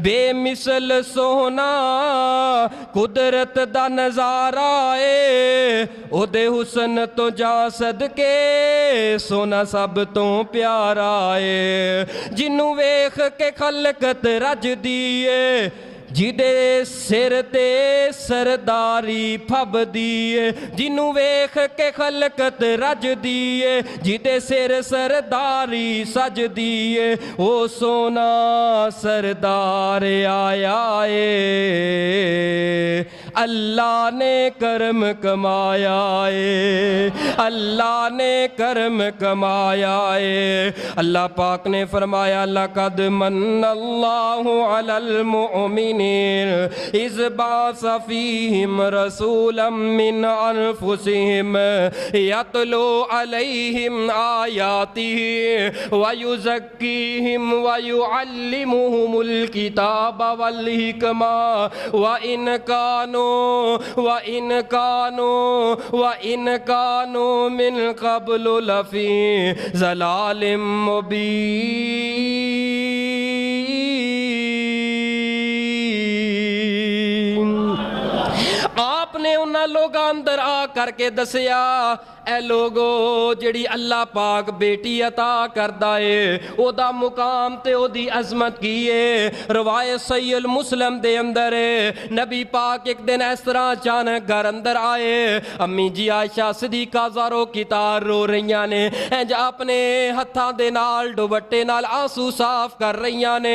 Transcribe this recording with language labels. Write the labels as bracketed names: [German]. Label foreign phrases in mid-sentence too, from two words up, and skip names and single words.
[Punjabi] ਬੇਮਿਸਾਲ ਸੋਹਣਾ ਕੁਦਰਤ ਦਾ ਨਜ਼ਾਰਾ ਏ, ਓਦੇ ਹੁਸਨ ਤੋਂ ਜਾ ਸਦਕੇ ਸੋਹਣਾ ਸਭ ਤੋਂ ਪਿਆਰਾ ਏ। ਜਿਹਨੂੰ ਵੇਖ ਕੇ ਖਲਕਤ ਰੱਜਦੀ ਏ, ਜਿਹਦੇ ਸਿਰ ਤੇ ਸਰਦਾਰੀ ਫੱਬਦੀ ਏ, ਜਿਹਨੂੰ ਵੇਖ ਕੇ ਖਲਕਤ ਰੱਜਦੀ ਏ, ਜਿਹਦੇ ਸਿਰ ਸਰਦਾਰੀ ਸਜਦੀ ਏ, ਉਹ ਸੋਨਾ ਸਰਦਾਰ ਆਇਆ ਏ। [Urdu] اللہ نے کرم کمایا ہے، اللہ نے کرم کمایا ہے. اللہ پاک نے فرمایا [Arabic] لقد من الله على المؤمنين إذ بعث فيهم رسولا من أنفسهم يتلو عليهم آياته ويزكيهم ويعلمهم الكتاب والحكمة و وإن كانوا من قبل لفي ضلال مبين. [Punjabi] ਆਪਨੇ ਉਨ੍ਹਾਂ ਲੋਕਾਂ ਅੰਦਰ ਆ ਕਰਕੇ ਦੱਸਿਆ ਏ ਲੋਕੋ ਜਿਹੜੀ ਅੱਲ੍ਹਾ ਪਾਕ ਬੇਟੀ ਅਤਾ ਕਰਦਾ ਹੈ ਓਦਾ ਮੁਕਾਮ ਤੇ ਓਦੀ ਅਜ਼ਮਤ ਕੀ ਹੈ। ਰਵਾਇਤ ਸਹੀਹ ਮੁਸਲਿਮ ਦੇ ਅੰਦਰ ਹੈ ਨਬੀ ਪਾਕ ਇਕ ਦਿਨ ਇਸ ਤਰ੍ਹਾਂ ਅਚਾਨਕ ਘਰ ਅੰਦਰ ਆਏ, ਅੰਮੀ ਜੀ ਆਇਸ਼ਾ ਸਿੱਦੀਕਾ ਜ਼ਾਰੋ ਕਤਾਰ ਰੋ ਰਹੀ ਨੇ, ਇੰਜ ਆਪਣੇ ਹੱਥਾਂ ਦੇ ਨਾਲ ਦੁਪੱਟੇ ਨਾਲ ਅੰਸੂ ਸਾਫ਼ ਕਰ ਰਹੀ ਨੇ।